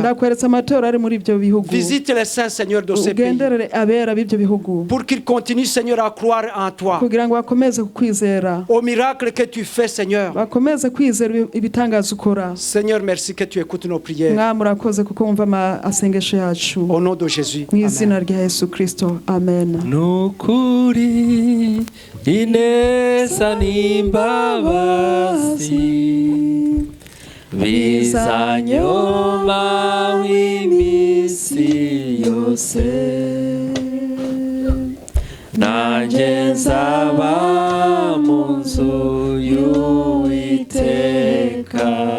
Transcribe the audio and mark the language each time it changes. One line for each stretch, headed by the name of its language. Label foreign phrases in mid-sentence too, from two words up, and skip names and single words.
French: Visite les saints, Seigneur, de ces pays. Pour qu'ils continuent, Seigneur, à croire en toi. Au miracle que tu fais, Seigneur. Seigneur, merci que tu écoutes nos prières. Au nom de Jésus. Amen.
Kinyarwanda: Nukuri ineza n'imbabazi bizanyoma w'iminsi yose nanjye nzaba mu nzu y'Uwiteka